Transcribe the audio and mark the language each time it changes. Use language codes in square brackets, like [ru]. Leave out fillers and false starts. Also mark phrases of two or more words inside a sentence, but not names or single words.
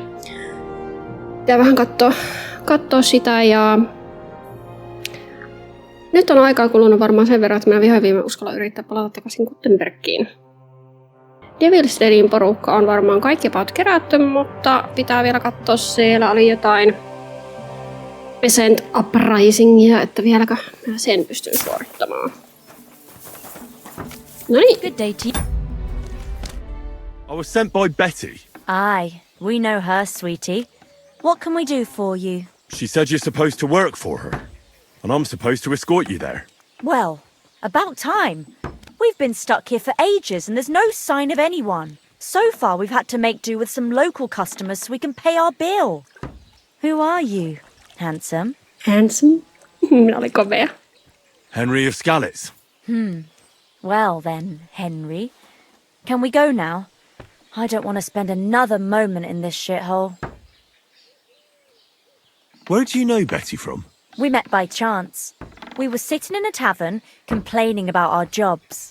[fi] Pitää vähän katsoa sitä ja nyt on aikaa kulunut varmaan sen verran, että minä viime uskalla yrittää palata takaisin Gutenbergiin. Devil's Deadin porukka on varmaan kaikki about kerätty, mutta pitää vielä katsoa, siellä oli jotain Peasant Uprisingia, että vieläkö mä sen pystyn suorittamaan. No niin. [en] Good day to you. I was sent by Betty. Aye, we know her, sweetie. What can we do for you? She said you're supposed to work for her, and I'm supposed to escort you there. Well, about time. We've been stuck here for ages and there's no sign of anyone. So far we've had to make do with some local customers so we can pay our bill. Who are you, handsome? Handsome? [fi] Minä olin komea. [en] Henry of Skalitz. Well then, Henry. Can we go now? I don't want to spend another moment in this shithole. Where do you know Betty from? We met by chance. We were sitting in a tavern, complaining about our jobs.